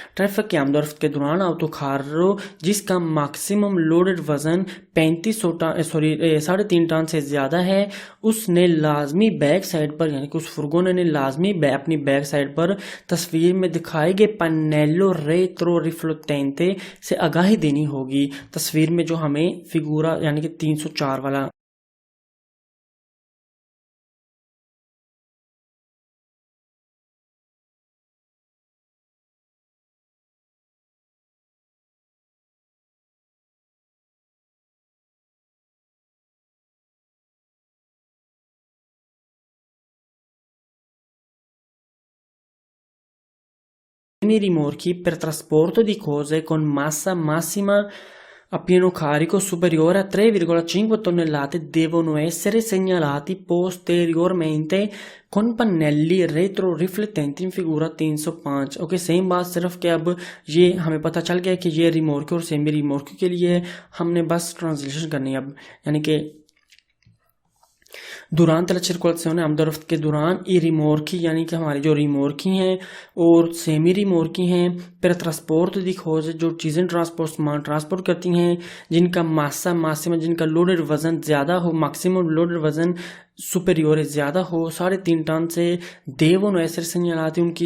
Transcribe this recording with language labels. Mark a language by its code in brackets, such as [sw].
[hi] Traffic के आमदोरफ्त के दौरान autocarro जिसका मैक्सिमम लोडेड वजन 3.5 टन से ज़्यादा है उसने लाजमी बैक साइड पर यानी कि उस फुर्गोने ने लाजमी अपनी बैक साइड पर तस्वीर में दिखाए गए पन्नेलो रेट्रोरिफ्लेक्टेंटे से आगाही देनी होगी। तस्वीर में जो हमें फिगूरा यानी कि 304 वाला [it] rimorchi per trasporto di cose con massa massima a pieno carico superiore a 3,5 tonnellate devono essere segnalati posteriormente con pannelli retroriflettenti in figura 305। [hi] Okay, same बात, सिर्फ कि अब ये हमें पता चल गया कि ये रिमोर्की और सेमी रिमोर्की के लिए हमने बस ट्रांसलेशन करनी है अब, यानी कि [it] durante la circolazione [hi] आमदोरफ्त के दौरान ई रिमोर्की यानी कि हमारी जो रिमोर्की हैं और सेमी रिमोर्की हैं पर ट्रांसपोर्ट दी खोज जो चीज़ें ट्रांसपोर्ट सामान ट्रांसपोर्ट करती हैं जिनका मासिमा जिनका लोडेड वजन ज़्यादा हो, मैक्सिमम लोडेड वजन सुपेरियोर ज़्यादा हो 3.5 टन से देवों ऐसे सेgnalati